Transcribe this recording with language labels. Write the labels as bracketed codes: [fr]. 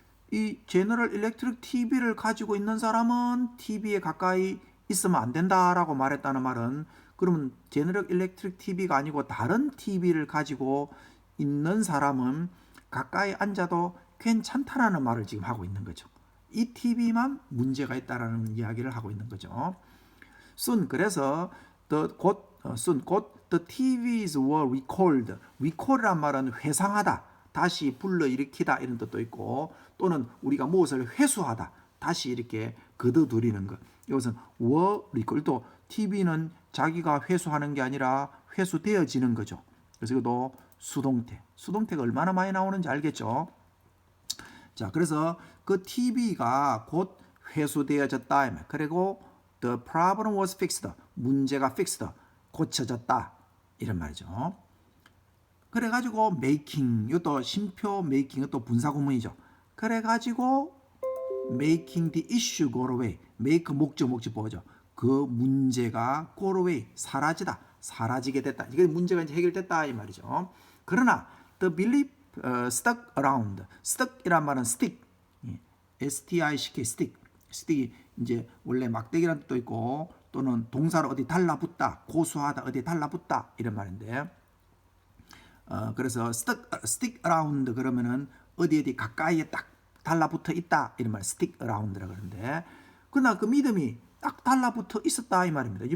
[ko] 이 제너럴 일렉트릭 TV를 가지고 있는 사람은 TV에 가까이 있으면 안 된다라고 말했다는 말은 그러면 제너럴 일렉트릭 TV가 아니고 다른 TV를 가지고 있는 사람은 가까이 앉아도 괜찮다라는 말을 지금 하고 있는 거죠. 이 TV만 문제가 있다라는 이야기를 하고 있는 거죠. 그래서 곧 [en] the TVs were recalled. [ko] recall이란 말은 회상하다, 다시 불러일으키다 이런 뜻도 있고 또는 우리가 무엇을 회수하다, 다시 이렇게 거둬들이는 것. 이것은 [en] were recalled. [ko] 또 TV는 자기가 회수하는 게 아니라 회수되어지는 거죠. 그래서 이것도 수동태가 얼마나 많이 나오는지 알겠죠? 자, 그래서 그 TV가 곧 회수되어졌다. 그리고 [en] the problem was fixed. [ko] 문제가 fixed. 고쳐졌다. 이런 말이죠. 그래가지고 making, 이것도 심표 making, 이것도 분사구문이죠. 그래가지고 [en] making the issue go away. [ko] make 목적보죠. 그 문제가 [en] go away, [ko] 사라지게 됐다. 이게 문제가 이제 해결됐다 이 말이죠. 그러나 [en] the belief stuck around. [ko] stuck이란 말은 stick, S-T-I-C-K, stick이 이제 원래 막대기란 뜻도 있고 또는 동사로 어디 달라붙다, 고수하다, 어디 달라붙다 이런 말인데 그래서 [en] stick around [ko] 그러면은 어디 가까이에 딱 달라붙어 있다 이런 말 stick around라고 그러는데 그러나 그 믿음이 딱 달라붙어 있었다 이 말입니다.